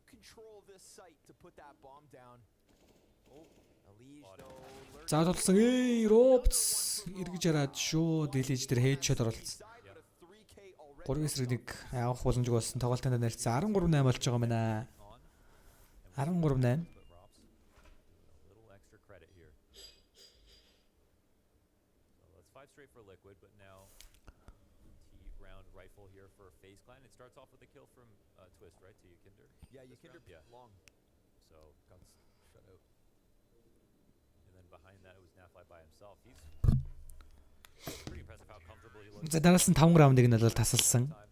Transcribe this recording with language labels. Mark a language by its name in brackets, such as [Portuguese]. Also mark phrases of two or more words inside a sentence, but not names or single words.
[Mongolian] За тулсан Robs эргэж хараад шүү дэлэж дээр headshot оруулсан. 3 эсрэг нэг авах боломжгүй болсон тоглолтын нарийнцсан 13-8 болж байгаа юм байна. 13-8. [English] Straight for Liquid, but now round rifle here for FaZe Clan. It starts off with a kill from Twist, right, to Yikinder? Yeah, Yikinder long. So got shut out. And then behind that it was Nafly by himself. He's pretty impressive how comfortable he looks. [Mongolian] За дараалсан 5 раундыг нь бол тасалсан.